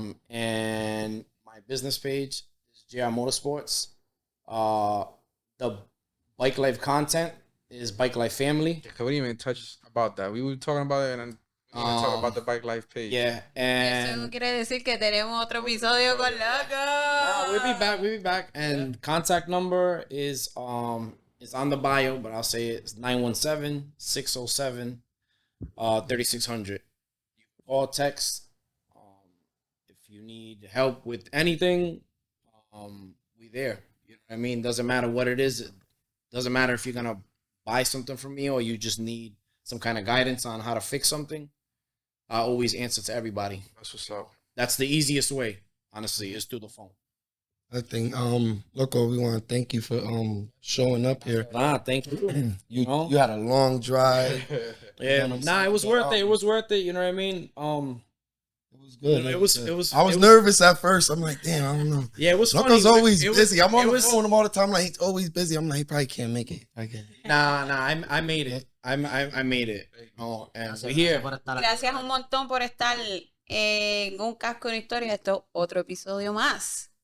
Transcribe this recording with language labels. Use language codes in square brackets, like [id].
[en] And my business page is JR Motorsports. The Bikelife content is Bikelife Family. We didn't even touch about that. We were talking about it and we're going to talk about the Bikelife page. Yeah, and [es] eso quiere decir que tenemos otro episodio con Loco. [en] We'll be back. And contact number is it's on the bio, but I'll say it's 917-607-3600. You can call, text. If you need help with anything, we there. You know what I mean? Doesn't matter what it is. It doesn't matter if you're gonna buy something from me or you just need some kind of guidance on how to fix something. I always answer to everybody. That's what's up. That's the easiest way, honestly, is through the phone. I think, Loco, we want to thank you for showing up here. Thank you. You had a long drive. Yeah, it was worth it. It was worth it. You know what I mean? It was good. It was. I was nervous at first. I'm like, damn, I don't know. Yeah, it was funny. Loco's always busy. I'm on the phone with him all the time. Like, he's always busy. I'm like, he probably can't make it. Nah, I made it. I made it. Oh, and we're here. [es] Gracias un montón por estar en un casco una historia. Esto es otro episodio más.